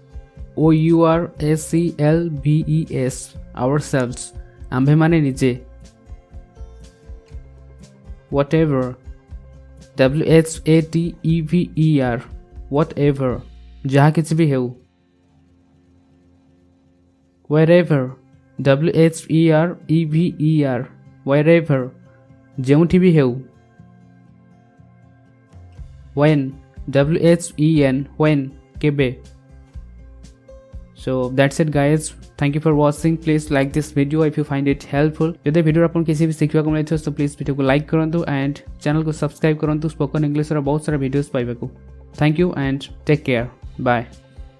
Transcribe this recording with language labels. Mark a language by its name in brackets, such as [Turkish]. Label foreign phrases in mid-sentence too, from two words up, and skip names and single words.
[English] ourselves ourselves [Odia] ଆମ୍ଭେମାନେ ନିଜେ [English] whatever whatever whatever [Odia] ଯାହା କିଛି ବି ହେଉ [English] wherever wherever wherever [Odia] ଯେଉଁଠି ବି ହେଉ [English] when when କେବେ so that's it guys thank you for watching please like this video if you find it helpful [Odia] ଯଦି ଭିଡ଼ିଓ ଆପଣ କିଛି ବି ଶିଖିବାକୁ ମିଳିଥିବ [English] so please [Odia] ଭିଡ଼ିଓକୁ ଲାଇକ୍ କରନ୍ତୁ [English] and channel [Hindi] को सब्सक्राइब [English] କରନ୍ତୁ spoken english [Odia] ର ବହୁତ ସାରା ଭିଡ଼ିଓସ୍ ପାଇବାକୁ [English] thank you and take care bye